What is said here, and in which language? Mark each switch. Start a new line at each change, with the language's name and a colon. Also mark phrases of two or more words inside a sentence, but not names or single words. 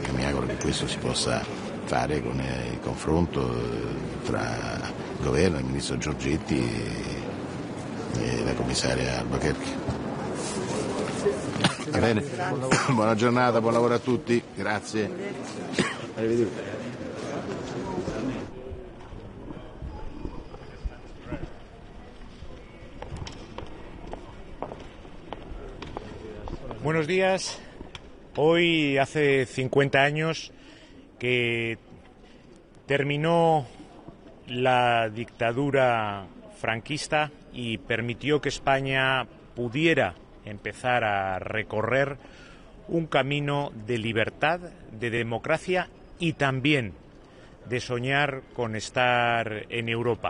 Italian: Io mi auguro che questo si possa fare con il confronto tra il governo, il ministro Giorgetti e la commissaria Albuquerque. Va bene? Buona giornata, buon lavoro a tutti, grazie. Arrivederci.
Spanish: Buenos días. Hoy hace 50 años que terminó la dictadura franquista y permitió que España pudiera empezar a recorrer un camino de libertad, de democracia y también de soñar con estar en Europa.